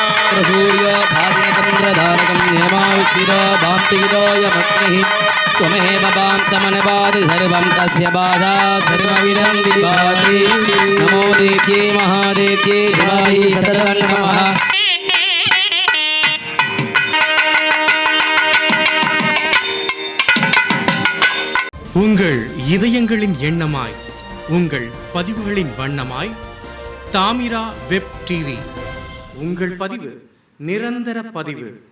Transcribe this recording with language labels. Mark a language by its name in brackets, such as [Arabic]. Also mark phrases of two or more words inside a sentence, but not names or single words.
[Sanskrit] सूर्यो भादिनचन्द्रधारकं नियमायुक्तिदो भाप्तिविदो यमग्निः त्वमेव भान्तमनपाति सर्वं तस्य भाषा सर्वविदं विभाति नमो देव्ये महादेव्ये शिवायै सततं नमः [Tamil] உங்கள் இதயங்களின் எண்ணமாய் உங்கள் பதிவுகளின் வண்ணமாய் தாமிரா வெப் டிவி உங்கள் பதிவு நிரந்தர பதிவு.